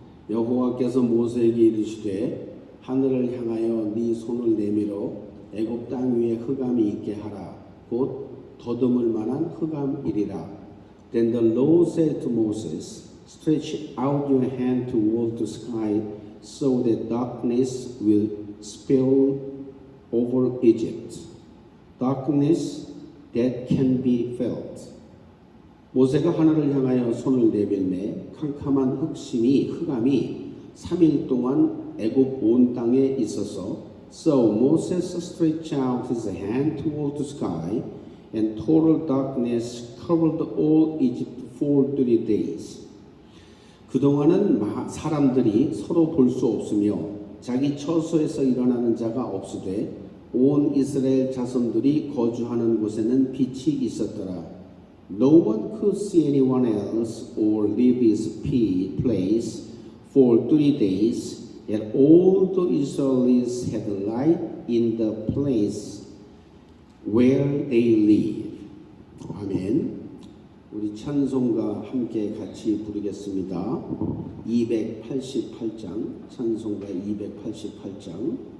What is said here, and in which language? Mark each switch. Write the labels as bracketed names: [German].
[Korean] 여호와께서 모세에게 이르시되 하늘을 향하여 네 손을 내밀어 애굽 땅 위에 흑암이 있게 하라. 곧 더듬을 만한 흑암이리라. [English] Then the Lord said to Moses, Stretch out your hand toward the sky, so that darkness will spill over Egypt. Darkness that can be felt. [Korean] 모세가 하늘을 향하여 손을 내밀매 캄캄한 흑암이 3일 동안 애굽 온 땅에 있어서 [English] So Moses stretched out his hand toward the sky, and total darkness covered all Egypt for 30 days. [Korean] 그동안은 사람들이 서로 볼 수 없으며 자기 처소에서 일어나는 자가 없으되 온 이스라엘 자손들이 거주하는 곳에는 빛이 있었더라. [English] No one could see anyone else or leave his place for 30 days, and all the Israelites had light in the place where they live. [Korean] 아멘. 우리 찬송가 함께 같이 부르겠습니다. 288장, 찬송가 288장.